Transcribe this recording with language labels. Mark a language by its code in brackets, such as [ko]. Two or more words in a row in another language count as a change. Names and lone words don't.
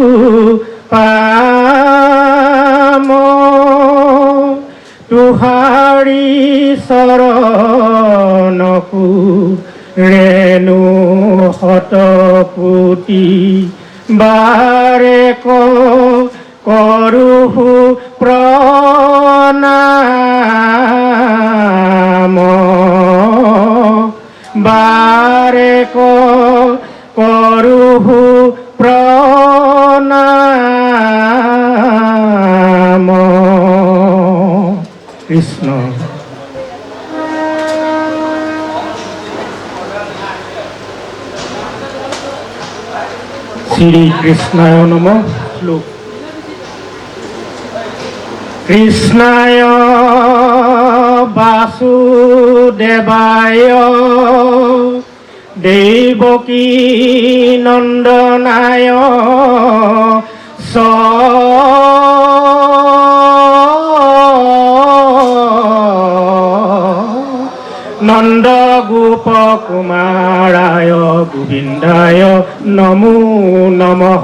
[as] পাম তুহাৰি চৰণকু ৰেণু শতকোটি বাৰে কৰোহু প্ৰণাম বাৰে কৰোহু প্ৰণাম কৃষ্ণ। [sa] শ্রী কৃষ্ণায় নমঃ। শ্লোক। কৃষ্ণায় বাসুদেবায় দেবকী নন্দনায় নন্দ গোপ কুমারায় গোবিন্দায় নমো নমঃ।